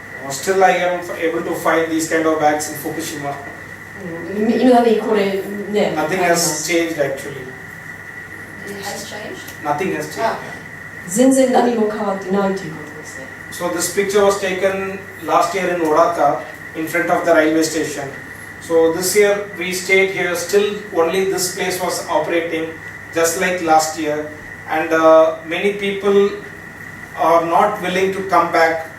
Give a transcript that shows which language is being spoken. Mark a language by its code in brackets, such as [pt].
[en] Still, I am able to find these kind of bags in Fukushima. [ja] いまだにこれね。 [en] Nothing has changed actually. It has changed? Nothing has changed. [ja] 全然何も変わってないということですね。 [en] So this picture was taken last year in Odaka, in front of the railway station. So this year we stayed here. Still, only this place was operating, just like last year. And many people are not willing to come back.